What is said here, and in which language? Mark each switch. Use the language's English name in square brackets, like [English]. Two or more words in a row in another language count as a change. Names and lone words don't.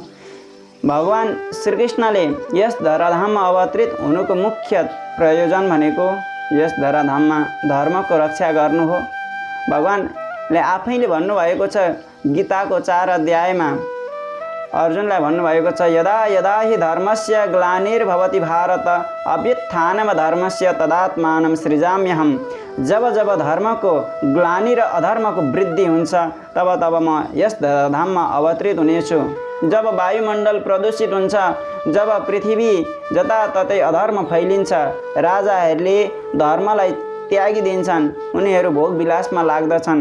[Nepali] भगवान श्रीकृष्णले यस धराधाममा अवतरित हुनुको मुख्य प्रयोजन भनेको यस धराधाममा धर्मको रक्षा गर्नु हो। भगवानले आफैले भन्नुभएको छ, गीताको 4 अध्यायमा अर्जुनलाई भन्नुभएको छ, [Sanskrit] यदा यदा हि धर्मस्य ग्लानिर्भवति भारत अभ्युत्थानं धर्मस्य तदात्मानं सृजाम्यहम्। [Nepali] जब जब धर्मको ग्लानि र अधर्मको वृद्धि हुन्छ तब म यस धराधाममा अवतरित हुनेछु। जब वायुमण्डल प्रदूषित हुन्छ, जब पृथ्वी जताततै अधर्म फैलिन्छ, राजाहरूले धर्मलाई त्यागिदिन्छन्, उनीहरू भोग विलासमा लाग्दछन्।